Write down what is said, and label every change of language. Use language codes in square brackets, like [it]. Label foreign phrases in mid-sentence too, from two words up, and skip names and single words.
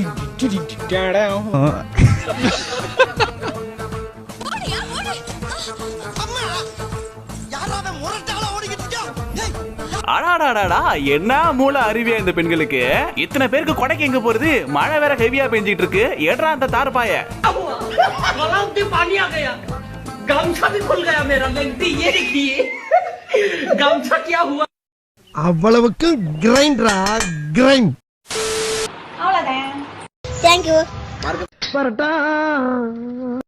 [ta] அடாடாடாடா என்ன மூளை அறிவியா இந்த பெண்களுக்கு. இத்தனை பேருக்கு கொடைக்கு எங்க போறது? மழை வேற ஹெவியா பெஞ்சிட்டு இருக்கு. ஏட்ரா அந்த தார்பாய. [hi] गमछा भी खुल गया मेरा, लगती ये देखिए गमछा क्या हुआ. [ta] அவ்வளவுக்கு கிரைண்டரா கிரைண்ட். அவ்வளவுதான். [en] Thank you. [ta] வரட்டா.